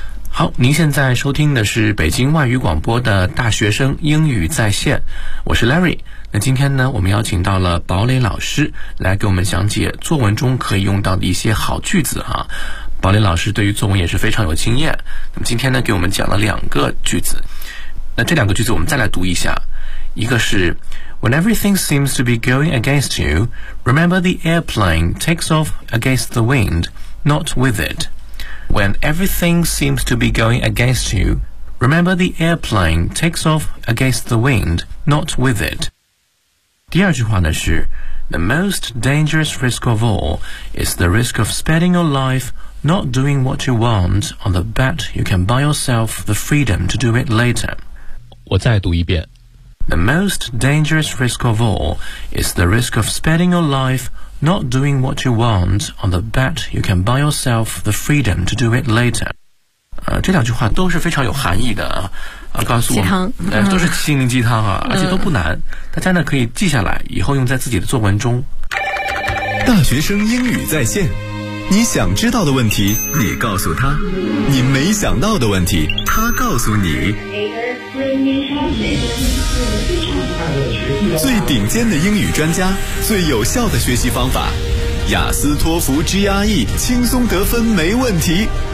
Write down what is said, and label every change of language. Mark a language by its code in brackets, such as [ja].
[zh] 好，您现在收听的是北京外语广播的大学生英语在线，我是 Larry。那今天呢我们邀请到了堡垒老师来给我们讲解作文中可以用到的一些好句子啊。堡垒老师对于作文也是非常有经验，那么今天呢给我们讲了两个句子，那这两个句子我们再来读一下。一个是 [en] When everything seems to be going against you remember the airplane takes off against the wind not with it。 When everything seems to be going against you remember the airplane takes off against the wind not with it。 [zh] 第二句话呢是 [en] The most dangerous risk of all is the risk of spending your life not doing what you want on the bet you can buy yourself the freedom to do it later。 [zh] 我再读一遍。 [en] The most dangerous risk of all is the risk of spending your life not doing what you want on the bet you can buy yourself the freedom to do it later。 [zh] 这两句话都是非常有含义的啊，告诉我鸡汤、嗯、都是心灵鸡汤啊、嗯、而且都不难，大家呢可以记下来以后用在自己的作文中。大学生英语在线，你想知道的问题你告诉他，你没想到的问题他告诉你，最顶尖的英语专家，最有效的学习方法，雅思托福 GRE 轻松得分没问题。